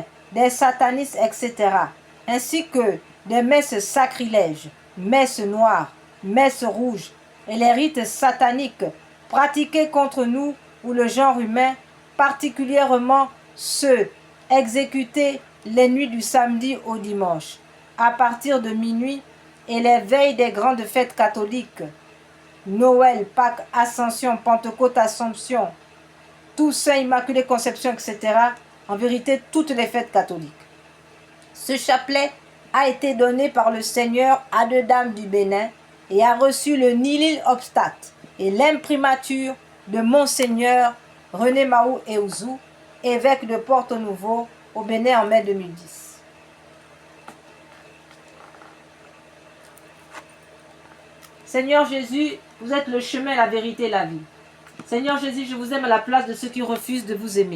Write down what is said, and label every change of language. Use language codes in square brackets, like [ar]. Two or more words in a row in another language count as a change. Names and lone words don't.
[fr] des satanistes, etc., ainsi que des messes sacrilèges, messes noires, messes rouges et les rites sataniques pratiqués contre nous ou le genre humain, particulièrement ceux exécutés les nuits du samedi au dimanche, à partir de minuit et les veilles des grandes fêtes catholiques, Noël, Pâques, Ascension, Pentecôte, Assomption, Toussaint, Immaculée Conception, etc. En vérité, toutes les fêtes catholiques. Ce chapelet a été donné par le Seigneur à 2 dames du Bénin et a reçu le [la] nihil obstat [fr] et l'imprimature de Monseigneur René Mahou Eouzou, évêque de Porto Novo au Bénin en mai 2010. Seigneur Jésus, vous êtes le chemin, la vérité et la vie. Seigneur Jésus, je vous aime à la place de ceux qui refusent de vous aimer.